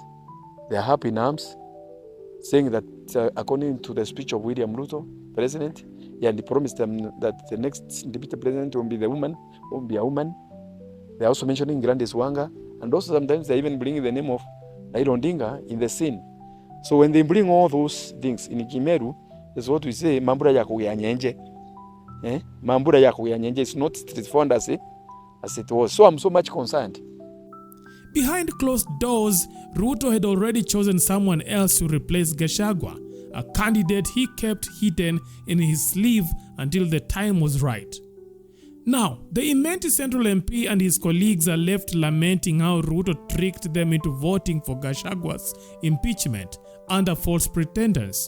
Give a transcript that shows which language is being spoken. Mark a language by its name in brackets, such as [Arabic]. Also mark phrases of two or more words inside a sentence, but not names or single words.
[English] They are up in arms, saying that according to the speech of William Ruto, president, he promised them that the next deputy president will be a woman. They're also mentioning Grandes Wanga, and also sometimes they even bring the name of Raila Odinga in the scene. So when they bring all those things in Kimeru, that's what we say, [Meru] mambura ya kuyanyenje. Mambura ya kuyanyenje [English] is not straightforward as it was. So I'm so much concerned. Behind closed doors, Ruto had already chosen someone else to replace Gachagua, a candidate he kept hidden in his sleeve until the time was right. Now, the Imenti Central MP and his colleagues are left lamenting how Ruto tricked them into voting for Gachagua's impeachment under false pretenses.